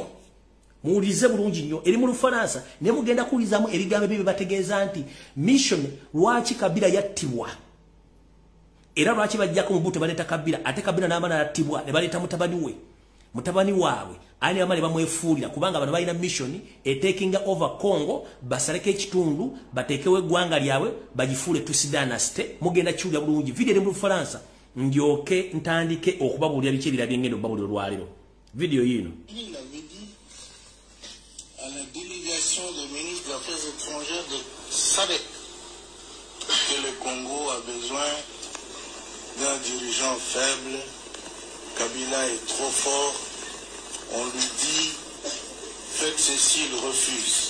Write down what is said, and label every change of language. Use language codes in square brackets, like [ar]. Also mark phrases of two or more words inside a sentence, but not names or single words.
[lg] Muwulize bulungi nnyo eri mu Lufaransa ne mugenda kuwulizamu ebigambo bye bategeeza nti mission lwaki Kabila yattibwa. Era lwaki bajjako mu buto baleeta Kabila ate Kabila n'amana yattibwa ne baleeta mutabani waabwe ani amale bamwefuulira kubanga bano balina [en] mission taking over Congo, [lg] basaleke ekitundu batekewe eggwanga lyabwe bagifuule [en] Tutsi dynasty. [lg] Mugenda kiwulira bulungi video eri mu Lufaransa ndyoke ntandike okubabuulira biki ebirabye ngendo babulira olwaliro. Video yino [fr] la délégation des ministres des Affaires étrangères de SADC que le Congo a besoin d'un dirigeant faible. Kabila est trop fort. On lui dit faites ceci, il refuse.